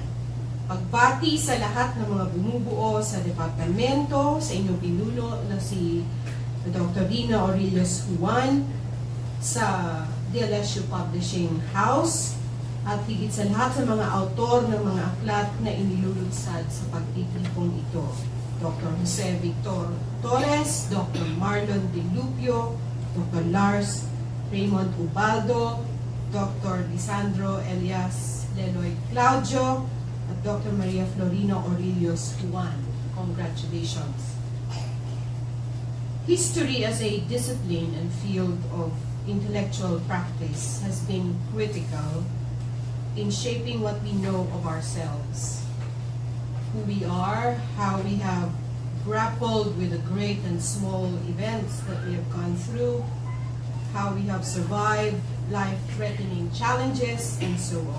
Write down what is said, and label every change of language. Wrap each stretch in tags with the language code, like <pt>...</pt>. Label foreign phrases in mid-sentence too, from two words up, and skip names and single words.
<tl>Pagbati sa lahat ng mga bumubuo sa Departamento, sa inyong pinuno na si Dr. Dina Aurelius Juan, sa DLSU Publishing House, at higit sa lahat sa mga autor ng mga aklat na inilulunsad sa pagtitipong ito. Dr. Jose Victor Torres, Dr. Marlon De Lupio, Dr. Lars Raymond Ubaldo, Dr. Lisandro Elias Leloy Claudio, at Dr. Maria Florina Aurelius Juan. Congratulations.</tl> <en>History as a discipline and field of intellectual practice has been critical in shaping what we know of ourselves, who we are, how we have grappled with the great and small events that we have gone through, how we have survived life-threatening challenges, and so on.</en>